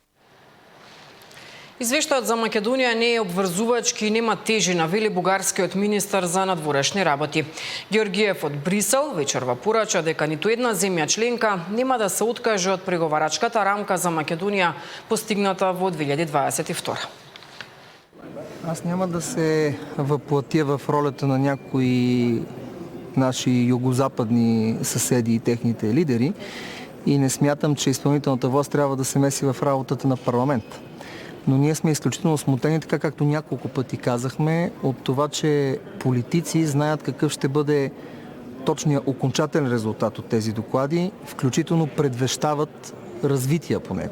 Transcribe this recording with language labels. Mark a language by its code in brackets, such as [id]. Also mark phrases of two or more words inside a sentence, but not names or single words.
[mk] Извештајот за Македонија не е обврзувачки и нема тежина, вели бугарскиот министар за надворешни работи. Георгиев од Брисел вечерва порача дека ниту една земја членка нема да се откаже од преговарачката рамка за Македонија постигната во 2022. [bg] Аз няма да се въплатя в ролята на някои наши югозападни съседи и техните лидери и не смятам, че изпълнителната власт трябва да се меси в работата на парламента. Но ние сме изключително смутени, така както няколко пъти казахме, от това, че политици знаят какъв ще бъде точният окончателен резултат от тези доклади, включително предвещават развития по него.